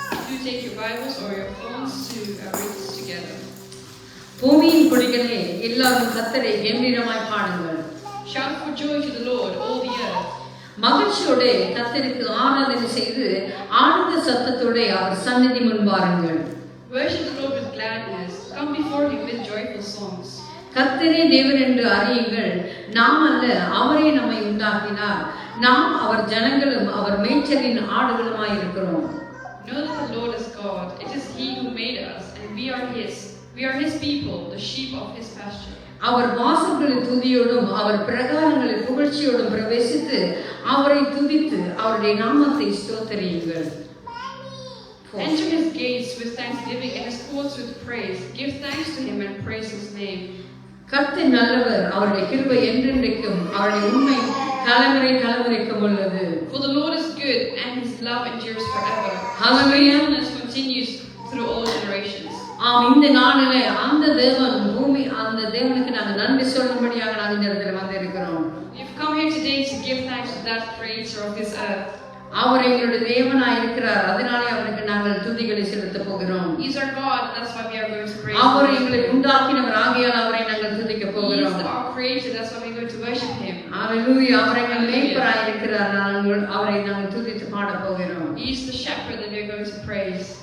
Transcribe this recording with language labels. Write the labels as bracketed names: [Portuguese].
[English] You take your Bibles or your phones to read this together. [Tamil] பூமியின் குடிகளே, எல்லாரும் கர்த்தரை கம்பீரமாய் பாடுங்கள். [English] Shout for joy to the Lord, all the earth. [Tamil] மகிழ்ச்சியோட கர்த்தருக்கு ஆராதனை செய்து ஆனந்த சத்தத்தோட அவர் சந்நிதி முன் வாருங்கள். [English] Worship the Lord with gladness. Come before Him with joyful songs. [Tamil] கர்த்தரே தேவன் என்று அறியுங்கள். நாம் அல்ல, அவரே நம்மை உண்டாக்கினார். நாம் அவர் ஜனங்களும் அவர் மேய்ச்சலின் ஆடுகளுமாய் இருக்கிறோம். [English] Know that the Lord is God. It is He who made us, and we are His. We are His people, the sheep of His pasture. [Tamil] அவர் வாசல்களில் துதியோடும் அவர் பிரகாரங்களில் புகழ்ச்சியோடும் பிரவேசித்து அவரை துதித்து அவருடைய நாமத்தை ஸ்தோத்திரியுங்கள். [English] Enter His gates with thanksgiving and His courts with praise. Give thanks to Him and praise His name. [Tamil] கர்த்தர் நல்லவர், அவருடைய கிருபை என்றென்றைக்கும் அவருடைய உண்மை தலைமுறை தலைமுறைக்கும் உள்ளது. [English] For the Lord is good and His love endures forever. Hallelujah. His faithfulness continues through all generations. [Tamil] இந்த நாளிலே அந்த தேவனுக்கு நாங்கள் நன்றி சொல்லும்படியாக நாங்கள் இந்த இடத்துல வந்திருக்கிறோம். [English] We've come here today to give thanks to that creator of this earth. [Tamil] அவர் எங்களுடைய தேவனாய் இருக்கிறார், அதனாலே அவருக்கு நாங்கள் துதிகளை செலுத்த போகிறோம். [English] He's our God, that's why we are going to praise Him. [Tamil] அவர் எங்களை உண்டாக்கினவர், ஆகையால் அவரை நாங்கள் துதிக்க போகிறோம். [English] He is our creator, that's why we are going to worship Him. ஹalleluya. [Tamil] அவர் எங்கள் மேய்ப்பராய் இருக்கிறார், அவரை நாங்கள் துதித்து பாட போகிறோம். [English] He is the shepherd that we are going to praise.